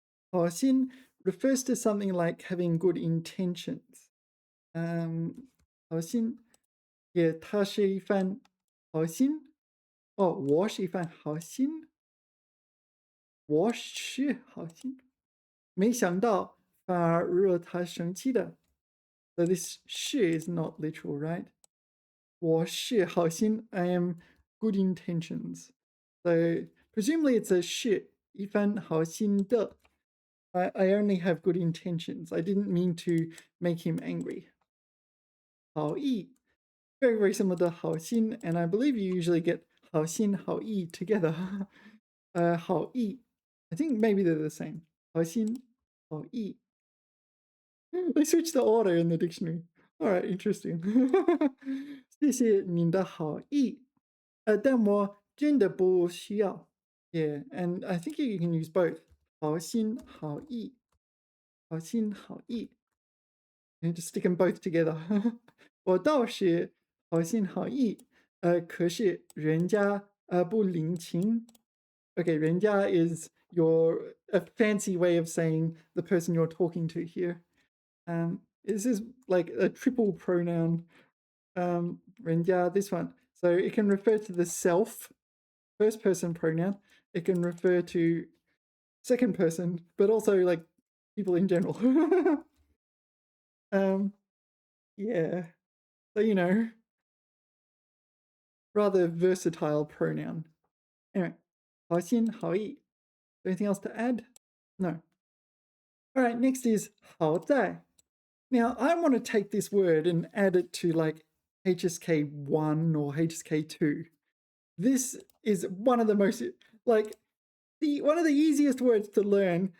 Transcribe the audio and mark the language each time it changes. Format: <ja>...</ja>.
<en>好心 refers to something like having good intentions.</en> <zh>好心. Yeah, 他是一番好心. Oh, 我是一番好心.我是好心. 没想到反而惹他生气的.</zh> <en>So this 是 is not literal, right?</en> <zh>我是好心,</zh> <en>I am good intentions. So presumably it's a</en> <zh>是一番好心的.</zh> <en>I only have good intentions. I didn't mean to make him angry. 好意, very, very similar to 好心, and I believe you usually get 好心, 好意 together. 好意, I think maybe they're the same.</en> <zh>好心, 好意.</zh> <en>They switched the order in the dictionary. All right, interesting.</en> <zh>谢谢您的好意，但我真的不需要.</zh> <en>Yeah, and I think you can use both.</en> <zh>好心好意，好心好意.</zh> <en>And just stick them both together.</en> <zh>我倒是好心好意，可是人家不领情.</zh> <en>Okay, 人家 is a fancy way of saying the person you're talking to here. This is like a triple pronoun. 人家, this one. So it can refer to the self, first person pronoun. It can refer to second person, but also like people in general. Yeah. So, you know, rather versatile pronoun. Anyway, 好心好意. Anything else to add? No. All right, next is 好在. Now, I want to take this word and add it to like HSK 1 or HSK 2. This is one of the most, like, one of the easiest words to learn.</en>